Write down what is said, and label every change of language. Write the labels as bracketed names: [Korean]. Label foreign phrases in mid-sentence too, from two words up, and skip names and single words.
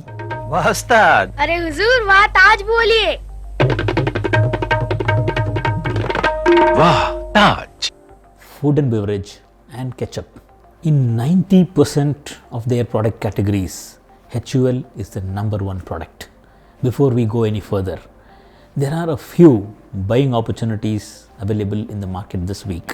[Hindi] वाह उस्ताद। अरे हुजूर वाह ताज बोलिए। वाह ताज। [English] food and beverage, and ketchup. In 90% of their product categories, HUL is the number one product. Before we go any further, there are a few buying opportunities available in the market this week.